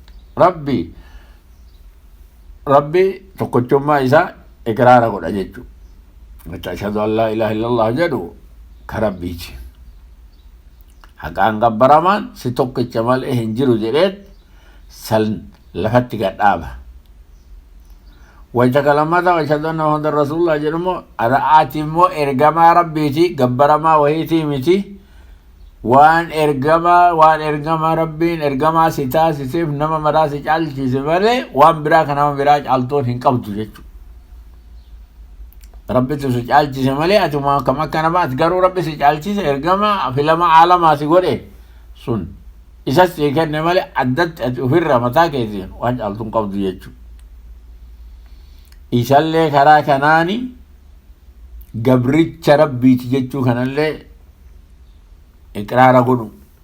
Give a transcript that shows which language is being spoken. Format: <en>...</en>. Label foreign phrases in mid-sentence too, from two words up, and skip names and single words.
<om>rabbi tokkochummaa isaa ikraara godha jechuu</om> <ar>أشهد أن لا إله إلا الله</ar> <om>jedhu ka rabbiiti haqaan gabbaramaan si tokkicha malee hin jiru jedheet san lafatti gadhaaba wayta kalamata</om> <ar>أشهد أن محمدا رسول الله</ar> <om>jedhumo ati immoo ergamaa rabbiiti gabbaramaa wahiitii miti waan ergamaa rabbiin ergamaa si taasiseef nama maraa si caalchise malee waan biraa ka nama biraa caaltoon hin qabdu jechu rabbitu si caalchise malee ati kam akka namaati garuu rabbi si caalchise ergamaa filama aalamaa si godhe sun isas si kenne malee addatti ati ofirra mataa keetiin waan caaltuun qabdu jechu isallee karaa kanaani gabricha rabbiiti jechuu kanallee iqraara godhu</om>